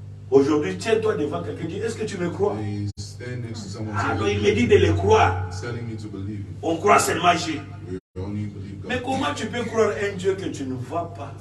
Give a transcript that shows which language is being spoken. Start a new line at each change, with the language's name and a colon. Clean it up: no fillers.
French: Aujourd'hui, tiens-toi devant quelqu'un et dis, est-ce que tu me crois?
English: They stand next to someone Ah and
French: non,
English: say,
French: il me dit de le croire.
English: "He's telling me to believe him.
French: On croit seulement Dieu.
English: We only believe
French: Mais
English: God.
French: comment tu peux croire un Dieu que tu ne vois pas?